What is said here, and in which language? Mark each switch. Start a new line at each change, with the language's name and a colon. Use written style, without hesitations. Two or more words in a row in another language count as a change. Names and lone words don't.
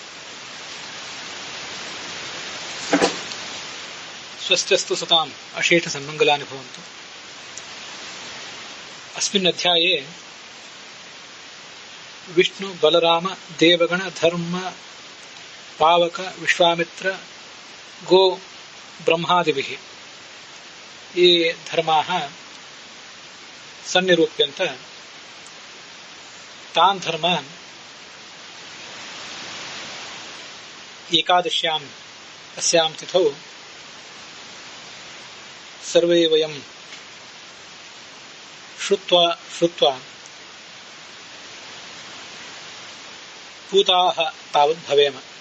Sanskrit: ಸ್ವಸ್ಥಸ್ತು ಸತಾಂ ಅಶೇಷ ಸನ್ಮಂಗಲಾನಿ ಭವಂತು. ಅಸ್ಮಿನ್ ಅಧ್ಯಾಯೇ ವಿಷ್ಣು, ಬಲರಾಮ, ದೇವಗಣ, ಧರ್ಮ, ಪಾವಕ, ವಿಶ್ವಾಮಿತ್ರ, ಗೋ, ಬ್ರಹ್ಮಾದಿಭಿಃ ಈ ಧರ್ಮಾಃ ಸನ್ನಿರೂಪ್ಯಂತ ತಾನ್ ಧರ್ಮಾನ್ ಏಕಾದಶ್ಯಾಂ ಅಸ್ಯಾಂ ತಿಥೌ ಸರ್ವೇ ವಯಂ ಶ್ರುತ್ವಾ ಪೂತಾಃ ತಾವದ್ ಭವೇಮ.